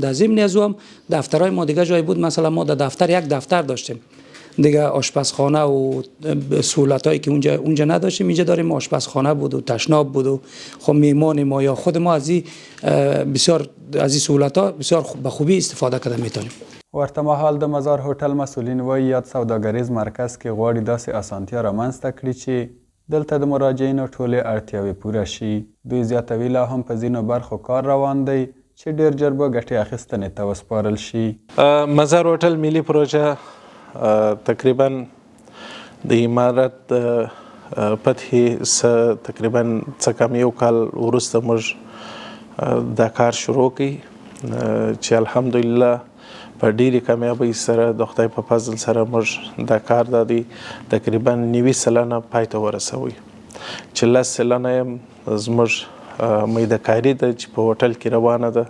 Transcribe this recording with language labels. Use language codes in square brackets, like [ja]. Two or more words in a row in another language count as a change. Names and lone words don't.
[fa] در ضمن از او هم دفترهای ما دیگه جای بود، مثلا ما در دفتر یک دفتر داشتیم دیگه، آشپزخانه و سهولتایی که اونجا نداشتیم اینجا داریم. آشپزخانه بود و تشناب بود و خب میهمان ما یا خود ما از این بسیار از این سهولت‌ها بسیار به خوبی استفاده کرده میتونیم. [ps] ورته مهال د مزار هوټل مسئولین وایي یاد سوداګریز مرکز کې غواړي داسې اسانتیا رامنځته کړي چې دلته د مراجعینو ټولې اړتیاوې پوره شي. دوی زیاتوي لا هم په ځینو برخو کار روان دی چې ډېر ژر به ګټې اخیستنې ته وسپارل شي. مزار هوټل ملي پروژه تقریبا د امارت فتحې تقریبا څه کم یو کال وروسته موږ دا کار شروع کړی چې الحمدلله په ډېرې کامیابۍ سره د خدای په فضل سره موږ دا کار د تقریبا 90 سلنه پای ته ورسوی چې 10 سلنه یې زموږ میدهکاري ده چې په هوټل کې روانه ده.